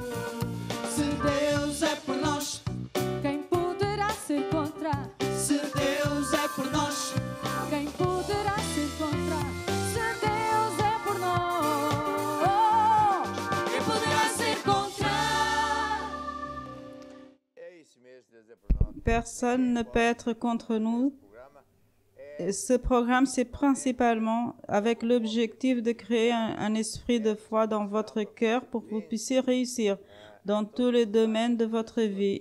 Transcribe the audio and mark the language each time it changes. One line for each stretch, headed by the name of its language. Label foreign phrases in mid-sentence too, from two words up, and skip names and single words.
Portuguese: se Deus é por nós, quem poderá ser contra? se Deus é por nós, Quem poderá ser contra? Se Deus é por nós, quem poderá ser contra?
French: Personne ne peut être contre nous. Et ce programme, c'est principalement avec l'objectif de créer un esprit de foi dans votre cœur pour que vous puissiez réussir dans tous les domaines de votre vie.